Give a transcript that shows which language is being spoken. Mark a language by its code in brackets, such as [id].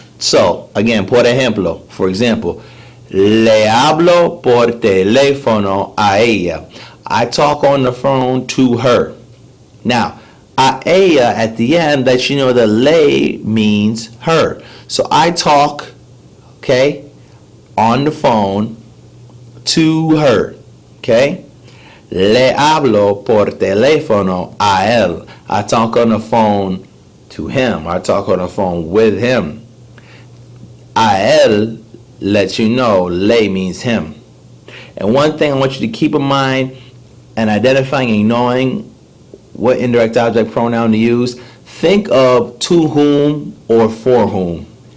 [en] So, again, [es] por ejemplo, [en] for example, [es] le hablo por teléfono a ella. [en] I talk on the phone to her. Now, [es] a ella [en] at the end lets you know that le means her. So I talk, okay, on the phone to her, okay? [es] Le hablo por teléfono a él. [en] I talk on the phone to him. I talk on the phone with him. [es] A él [en] lets you know le means him. And one thing I want you to keep in mind in identifying and knowing what indirect object pronoun to use, think of to whom or for whom.